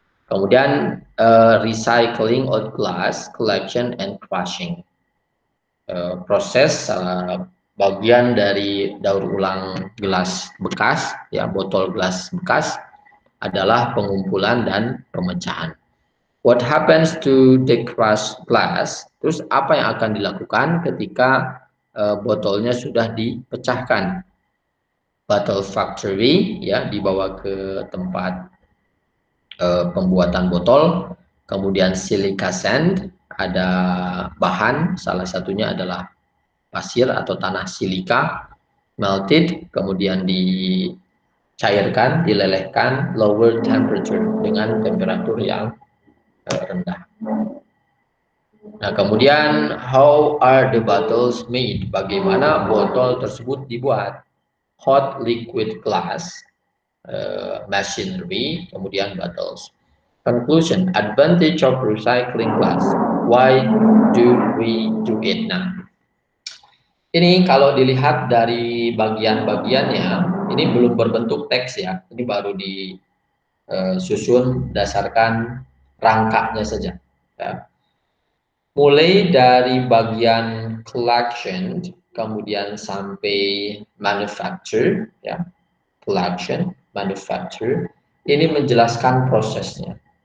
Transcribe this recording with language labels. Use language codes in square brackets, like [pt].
[en] Kemudian recycling old glass, collection and crushing. [id] Proses bagian dari daur ulang gelas bekas, ya, botol gelas bekas adalah pengumpulan dan pemecahan. [en] What happens to the crushed glass? [id] Terus apa yang akan dilakukan ketika botolnya sudah dipecahkan? [en] Bottle factory, [id] ya, dibawa ke tempat pembuatan botol. Kemudian [en] silica sand, [id] ada bahan, salah satunya adalah pasir atau tanah silika, [en] melted, [id] kemudian dicairkan, dilelehkan, [en] lower temperature [id] dengan temperatur yang rendah. Nah, kemudian [en] how are the bottles made? [id] Bagaimana botol tersebut dibuat? [en] Hot liquid glass, machinery, kemudian bottles. Conclusion, advantage of recycling glass. Why do we do it? [id] Nah, ini kalau dilihat dari bagian-bagiannya, ini belum berbentuk teks ya. Ini baru disusun berdasarkan rangkanya saja. Ya. Mulai dari bagian collection, kemudian sampai manufacture, ya, collection, manufacture, ini menjelaskan prosesnya.